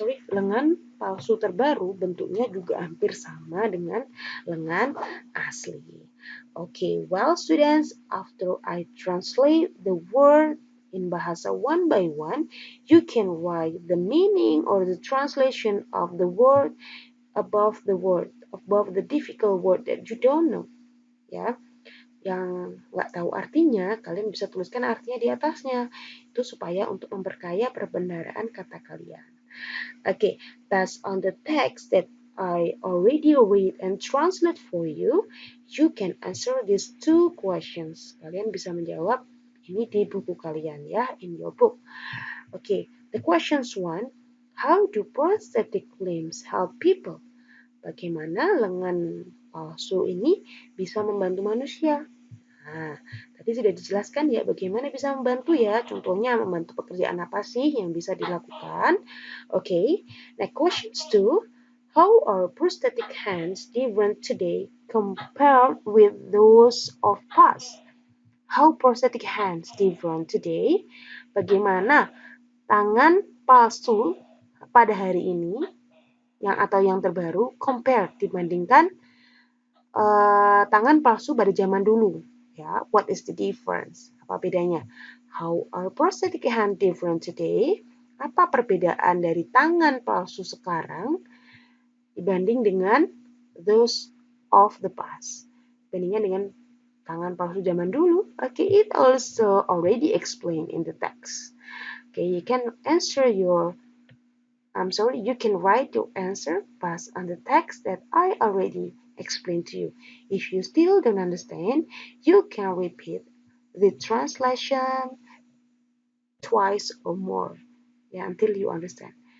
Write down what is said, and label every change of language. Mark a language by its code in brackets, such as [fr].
[id] Lengan palsu terbaru bentuknya juga hampir sama dengan lengan asli. [en] Okay, well students, after I translate the word in bahasa one by one, you can write the meaning or the translation of the word above the difficult word that you don't know. [id] Ya, yang nggak tahu artinya, kalian bisa tuliskan artinya di atasnya. Itu supaya untuk memperkaya perbendaharaan kata kalian. [en] Okay, that's on the text that I already read and translate for you. You can answer these 2 questions. [id] Kalian bisa menjawab ini di buku kalian ya, [en] in your book. Okay, the questions 1, how do prosthetic limbs help people? [id] Bagaimana lengan palsu ini bisa membantu manusia? Nah, tadi sudah dijelaskan ya bagaimana bisa membantu ya. Contohnya membantu pekerjaan apa sih yang bisa dilakukan? [en] Okay, next questions 2. How are prosthetic hands different today compared with those of past? How prosthetic hands different today? [id] Bagaimana tangan palsu pada hari ini yang terbaru, compare, dibandingkan tangan palsu pada zaman dulu. [en] Ya, what is the difference? [id] Apa bedanya? [en] How are prosthetic hand different today? [id] Apa perbedaan dari tangan palsu sekarang dibanding dengan [en] those of the past? [id] Bandingnya dengan tangan palsu zaman dulu. [en] Okay, it also already explained in the text. Okay, you can write your answer based on the text that I already explained to you. If you still don't understand, you can repeat the translation twice or more, ya, until you understand.